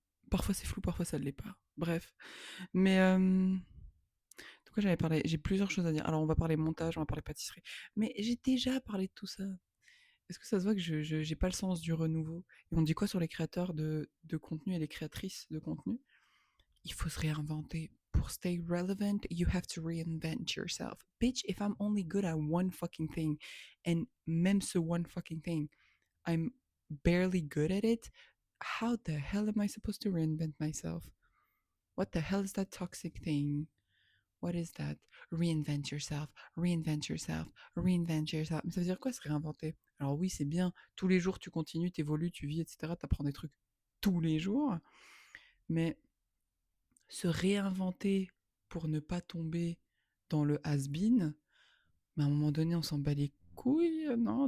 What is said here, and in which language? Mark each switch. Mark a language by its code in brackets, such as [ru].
[fr] Parfois c'est flou, parfois ça ne l'est pas. Bref. Mais de quoi j'avais parlé? J'ai plusieurs choses à dire. Alors on va parler montage, on va parler pâtisserie. Mais j'ai déjà parlé de tout ça. Est-ce que ça se voit que je j'ai pas le sens du renouveau? Et on dit quoi sur les créateurs de contenu et les créatrices de contenu? Il faut se réinventer. Pour [en] stay relevant, you have to reinvent yourself. Bitch, if I'm only good at one fucking thing, and [fr] même ce [en] one fucking thing, I'm barely good at it, how the hell am I supposed to reinvent myself? What the hell is that toxic thing? What is that? Reinvent yourself, reinvent yourself, reinvent yourself. [fr] Mais ça veut dire quoi se réinventer? Alors oui, c'est bien. Tous les jours, tu continues, t'évolues, tu vis, etc. T'apprends des trucs tous les jours. Mais se réinventer pour ne pas tomber dans le has-been, mais à un moment donné, on s'en bat les couilles, non.